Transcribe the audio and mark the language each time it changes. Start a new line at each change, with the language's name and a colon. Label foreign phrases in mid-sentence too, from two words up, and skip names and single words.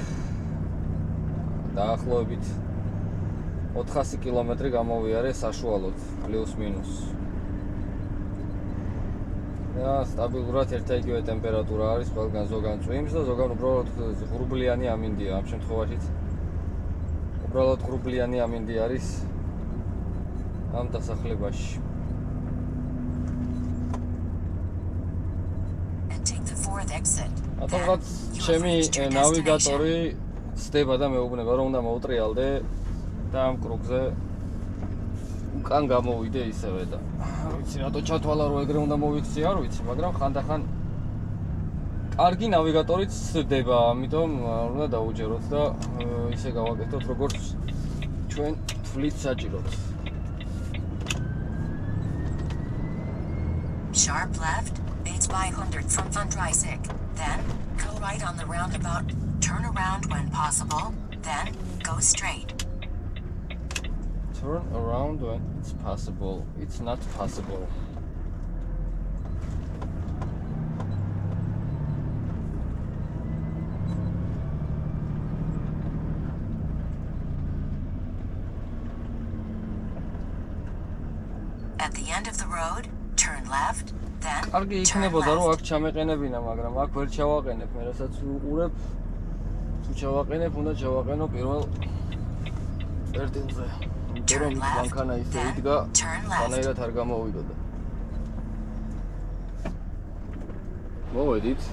Georgian: დაახლოებით 400 კილომეტრი გამოვიარე საშუალოდ, პლუს მინუს. და სტაბილურად ერთ იგივე ტემპერატურა არის ყველგან, ზოგან წვიმს და ზოგან უბრალოდ ღრუბლიანი ამინდია ამ შემთხვევაშიც. უბრალოდ ღრუბლიანი ამინდი არის ამ დასახლებაში.
English: And take the fourth exit.
Georgian: ათომღაც ჩემი ნავიგატორი ცდება და მეუბნება რომ უნდა მოუტრიალდე და ამ კრუგზე უკან გამოვიდე ისევე და არ ვიცი რატო ჩათვალა რომ ეგრე უნდა მოვიქცე არ ვიცი, მაგრამ ხანდახან კარგი ნავიგატორიც ცდება, ამიტომ უნდა დაუჯეროთ და ისე გავაკეთოთ როგორც ჩვენ თვლით საჭიროდ.
English: Sharp left, it's 500 from Fundraisig. Then, go right on the roundabout. Turn around when possible. Then, go straight. Turn around when it's possible. It's not possible. At the end of the road, turn left. Then,
Georgian: კარგი
English: turn
Georgian: იქნებოდა რომ
English: left.
Georgian: აქ ჩამეყენებინა, მაგრამ აქ ვერ ჩავაყენებ, მე რასაც უყურებ. თუ ჩავაყენებ, უნდა ჩავაყენო პირველ ერთენზე. იმიტომ რომ ის მანქანა ისე იდგა, თანაირად არ გამოვიდოდა. მოვედით.